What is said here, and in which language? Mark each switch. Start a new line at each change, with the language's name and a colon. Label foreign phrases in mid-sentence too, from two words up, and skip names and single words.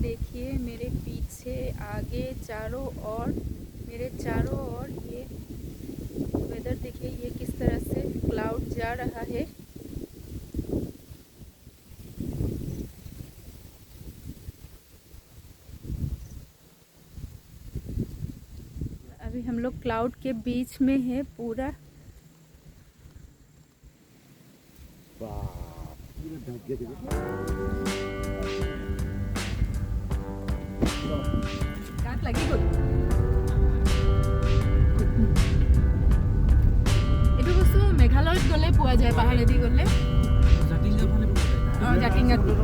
Hindi: देखिए मेरे पीछे आगे चारों ओर, मेरे चारों ओर ये वेदर देखिए, ये किस तरह से क्लाउड जा रहा है। अभी हम लोग क्लाउड के बीच में है पूरा।
Assamese: গাত লাগি গ'ল। এইটো বস্তু মেঘালয়ত গ'লে পোৱা যায়, পাহাৰেদি গ'লে। জাতিংগাত